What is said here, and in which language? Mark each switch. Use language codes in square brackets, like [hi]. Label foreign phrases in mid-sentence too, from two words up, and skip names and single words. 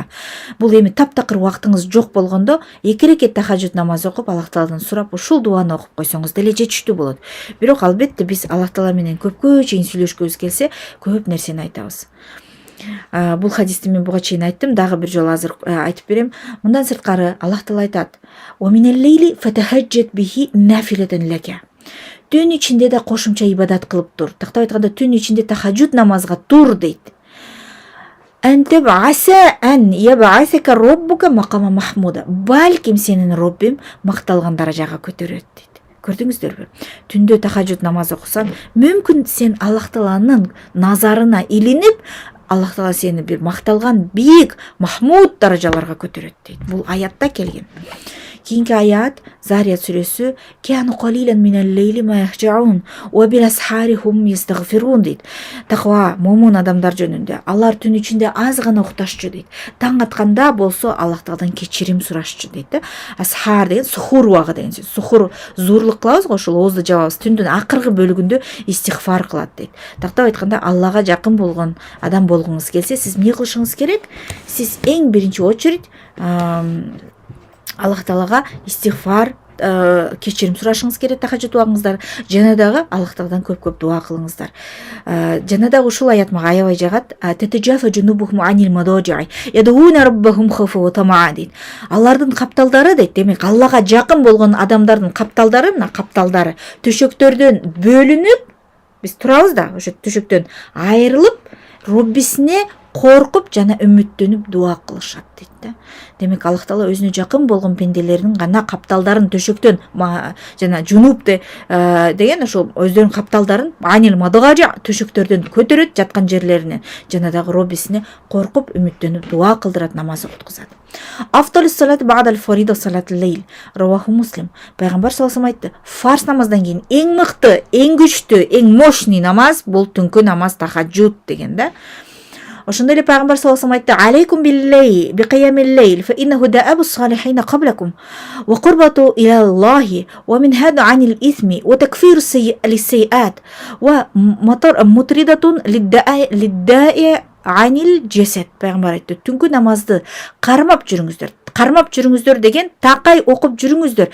[ky] Бул эми таптакыр убактыңыз жок болгондо эки рекет тахажжуд намаз окуп, Аллах Тааладан сурап, ушул дуаны окуп койсоңуз деле жетиштүү болот. Бирок албетте биз Аллах Таала менен көпкө чейин сүйлөшкөбүз келсе, көп нерсени айтабыз. Бул хадисти мен буга чейин айттым, дагы бир жолу азыр айтып берем. Мындан сырткары Аллах Таала айтат: [ar] "ومن الليل فتهجد به نافلة لك". [ky] Түн ичинде да кошумча ибадат кылып тур. Тактап айтканда, түн ичинде тахажжуд намазга тур дейт. [ar] عسى أن يبعثك ربك مقاما محمودا. [ky] Балким сенин Роббим макталган даражага көтөрөт дейт. Көрдүңүздөрбү? Түндө тахажжуд намаз окусаң, мүмкүн сен Аллах Тааланын назарына илинип, Аллах Таала сени бир макталган бийик махмуд даражаларга көтөрөт дейт. Бул аятта келген. Кийинки аят Зарият сүрөсү [ar] "كانوا قليلا من الليل ما يهجعون وبالأسحار هم يستغفرون" [ky] дейт. Таква момун адамдар жөнүндө. Алар түн ичинде аз гана укташчу дейт. Таң атканда болсо Аллах Тааладан кечирим сурашчу дейт. Асхар деген сухур убагы деген сөз. Сухур зуурлук кылабыз го, ошол оозду жабабыз. Түндүн акыркы бөлүгүндө истигфар кылат дейт. Тактап айтканда, Аллага жакын болгон адам болгуңуз келсе, сиз эмне кылышыңыз керек? Сиз эң биринчи очередь Аллах Таалага истигфар, кечирим сурашыңыз керек тахажжуд убагыңыздар. Жана дагы Аллах Тааладан көп дуа кылыңыздар. Жана дагы ушул аят мага аябай жагат. [ar] تتجافى جنوبهم عن المضاجع يدعون ربهم خوفا وطمعا дейт. [ky] Алардын капталдары дейт. Демек Аллага жакын болгон адамдардын капталдары, мына капталдары төшөктөрдөн бөлүнүп, биз турабыз да, ошо төшөктөн айрылып, Роббисине коркуп жана үмүттөнүп дуа кылышат дейт. Демек Аллах Таала өзүнө жакын болгон пенделеринин гана капталдарын төшөктөн жана жунуп деген ошол өздөрүнүн капталдарын [ar] عن المضاجع [ky] төшөктөрдөн көтөрөт жаткан жерлеринен, жана дагы Роббисине коркуп үмүттөнүп дуа кылдырат, намаз окуткузат. [ar] أفضل الصلاة بعد الفريضة صلاة الليل. رواه مسلم. [ky] Пайгамбар [ar] صلى الله عليه [ky] айтты, фарз намаздан кийин эң мыкты, эң күчтүү, эң мощный намаз бул түнкү намаз тахажжуд деген да. Ошондой эле Пайгамбар [ar] صلى الله عليه [ky] айтты: [ar] "عليكم بالليل بقيام الليل فإنه دأب الصالحين قبلكم وقربة إلى الله ومنهاة عن الإثم وتكفير للسيئات ومطردة للداء عن الجسد". [ky] Пайгамбар айтты: "Түнкү намазды кармап жүрүңүздөр. Кармап жүрүңүздөр деген такай окуп жүрүңүздөр.